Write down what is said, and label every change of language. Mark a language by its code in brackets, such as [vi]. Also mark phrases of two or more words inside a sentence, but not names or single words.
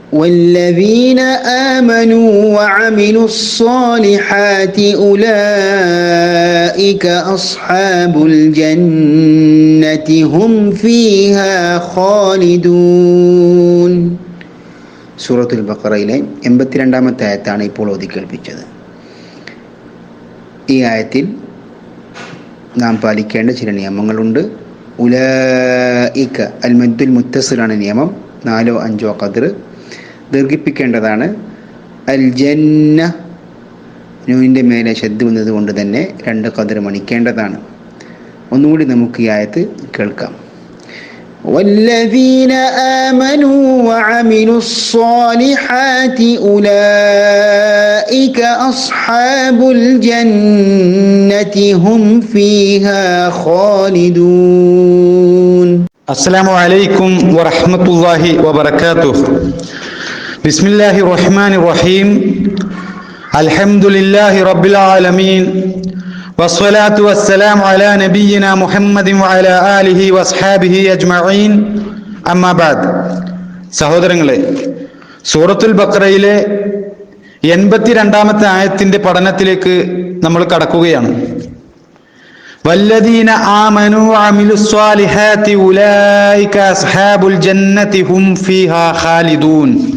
[ar] والذين آمنوا وعملوا الصالحات أولئك أصحاب الجنة هم فيها خالدون. [ml] സൂറത്തുൽ ബഖറയിലെ 82-ാമത്തെ ആയത്താണ് ഇപ്പോൾ ഓതി കേൾപ്പിച്ചത്. ഈ ആയത്തിൽ നാം പാലിക്കേണ്ട ചില നിയമങ്ങളുണ്ട്. [ar] أولئك المد المتصل [ml] നിയമം. 4 or 5 ഖദർ ദീർഘിപ്പിക്കേണ്ടതാണ്. [ar] الجنة [ml] നൂനിൻ്റെ മേലെ ശബ്ദ വന്നത് കൊണ്ട് തന്നെ 2 ഖദർ മണിക്കേണ്ടതാണ്. ഒന്നുകൂടി നമുക്ക് ഈ ആയത്ത് കേൾക്കാം. [ar] والذين آمنوا وعملوا الصالحات أولئك أصحاب الجنة هم فيها خالدون. السلام عليكم ورحمة الله وبركاته. بسم الله الرحمن الرحيم. الحمد لله رب العالمين والصلاة والسلام على نبينا محمد وعلى آله وأصحابه أجمعين. أما بعد. [ml] സഹോദരങ്ങളെ, സൂറത്തുൽ ബഖറയിലെ 82-ാമത്തെ ആയത്തിന്റെ പഠനത്തിലേക്ക് നമ്മൾ കടക്കുകയാണ്. [ar] والذين آمنوا وعملوا الصالحات أولئك أصحاب الجنة هم فيها خالدون.